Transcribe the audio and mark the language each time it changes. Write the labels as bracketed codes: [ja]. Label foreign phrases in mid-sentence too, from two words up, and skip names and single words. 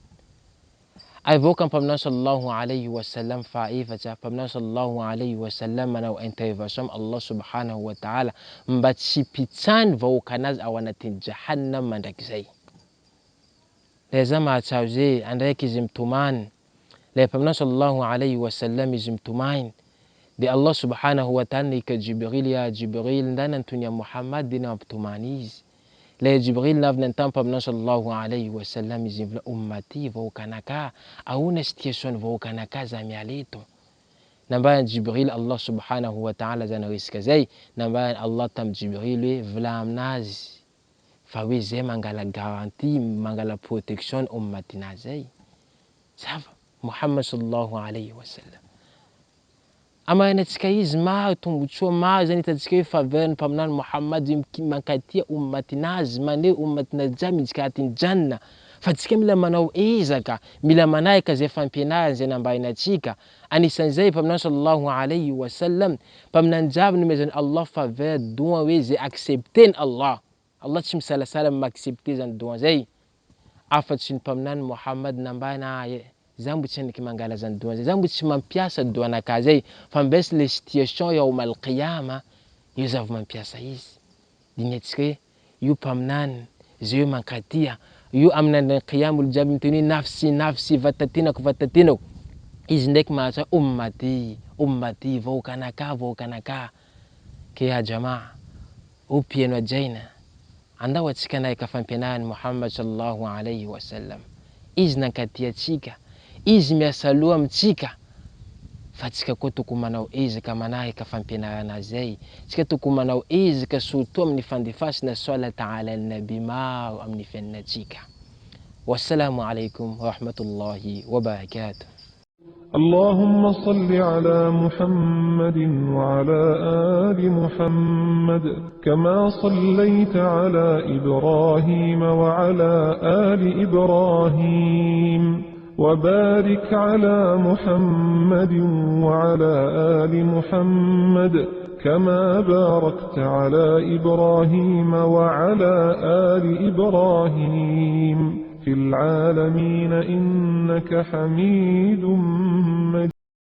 [mg] Ay vahoaka mpaminany [ar] صلى الله عليه وسلم [mg] fahaefatra, mpaminany [ar] صلى الله عليه وسلم [mg] manao intervention [ar] الله سبحانه وتعالى [mg] mba tsy pitsany vahoaka anazy ao anatin'ny jahannam mandrakizay. La za mahatsaro zay andraiky izy mitomany, la mpaminany [ar] صلى الله عليه وسلم [mg] izy mitomany dia [ar] الله سبحانه وتعالى [mg] nika Jibril, ya Jibril ndana antony ya Muhammad dia nampitomany izy. La Jibril navy nantany mpaminany [ar] صلى الله عليه وسلم [mg] izy mivona ummati vahoaka anaka, ahoana situation vahoaka anaka za miala eto. Nambarany Jibril [ar] الله سبحانه وتعالى [mg] zany resaka zay, nambarany Allah tam Jibril hoe vola aminazy fa hoe zay mangala garantie, mangala protection ummatina zay. Zava Muhammad [ar] صلى الله عليه وسلم. [mg] Amaranantsika izy maro tombotsoa maro zany hitantsika hoe faveriny mpaminany Muhammad mankatia ummatinazy maneho ummatinazy jiaby miditsika anatin'ny janna. Fa tsika mila manao ezaka, mila manahika zay fampianarana zay nambarinantsika. Anisan'izay mpaminany [ar] صلى الله عليه وسلم, [mg] mpaminany jiaby nomezany Allah faveur doa hoe zay accepteny Allah. Allah tsy misalasala ma-accepter zany doa zay. Afatsy ny mpaminany Muhammad nambarina za mbo tsy aniky mangala zany doa zay, za mbo tsy mampiasa doa anaka zay, fa mbesy [fr] le situation [ar] يوم القيامة [mg] io za vao mampiasa izy. Dinetsika hoe io mpaminany zay io mankatia, io amin'ny qiyama olo jiaby miteny [ar] نفسي نفسي [mg] vatatenako vatatenako. Izy ndraiky mahatsara [ar] أمتي أمتي [mg] vahoaka anaka vahoaka anaka. Ke [ar] يا جماعة [mg] upieno ajaina andao atsika nahika fampianarany Muhammad [ar] صلى الله عليه وسلم. [mg] Izy nankatia atsika, izy miasa loha amitsika, fa tsika koa tokony manao ezaka manahika fampianarana zay. Tsika tokony manao ezaka surtout amin'ny fandefasana [ar] صلاة على النبي [mg] maro amin'ny fiainatsika. [ar] والسلام عليكم ورحمة الله وبركاته. اللهم صل على محمد وعلى آل محمد كما صليت على إبراهيم وعلى آل إبراهيم وبارك على محمد وعلى آل محمد كما باركت على إبراهيم وعلى آل إبراهيم في العالمين إنك حميد مجيد.